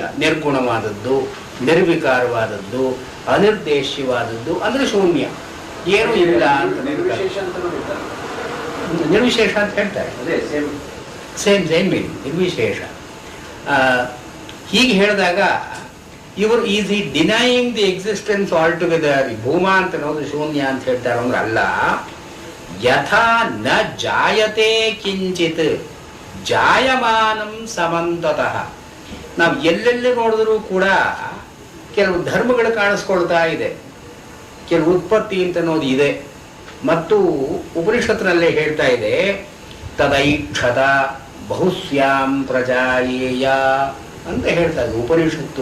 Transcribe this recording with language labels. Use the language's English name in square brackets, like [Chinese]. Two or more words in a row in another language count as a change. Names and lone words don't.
[Kannada] ನಿರ್ಗುಣವಾದದ್ದು, ನಿರ್ವಿಕಾರವಾದದ್ದು, ಅನಿರ್ದೇಶ್ಯವಾದದ್ದು ಅಂದ್ರೆ ಶೂನ್ಯ, ಏನೂ ಇಲ್ಲ ಅಂತ ನಿರ್ವಿಶೇಷ ಅಂತ ಹೇಳ್ತಾರೆ. [English] same meaning ನಿರ್ವಿಶೇಷ. [Kannada] ಹೀಗೆ ಹೇಳಿದಾಗ ಇವರು [English] is he denying the existence all together. [Kannada] ಭೂಮಾ ಅಂತ ಅನ್ನೋದು ಶೂನ್ಯ ಅಂತ ಹೇಳ್ತಾರೆ ಅಂದ್ರೆ ಅಲ್ಲ. [Sanskrit] ಯಥಾ ನ ಜಾಯತೆ ಕಿಂಚಿತ್ ಜಾಯಮಾನಂ ಸಮಂತತಃ. [Kannada] ನಾವು ಎಲ್ಲೆಲ್ಲಿ ನೋಡಿದ್ರೂ ಕೂಡ ಕೆಲವು ಧರ್ಮಗಳು ಕಾಣಿಸ್ಕೊಳ್ತಾ ಇದೆ, ಕೆಲವು ಉತ್ಪತ್ತಿ ಅಂತ ಅನ್ನೋದು ಇದೆ, ಮತ್ತು ಉಪನಿಷತ್ನಲ್ಲೇ ಹೇಳ್ತಾ ಇದೆ, [Sanskrit] ತದೈಕ್ಷತ ಬಹುಸ್ಯಾಂ ಪ್ರಜಾಯೇಯ [Kannada] ಅಂತ ಹೇಳ್ತಾ ಇದೆ ಉಪನಿಷತ್ತು.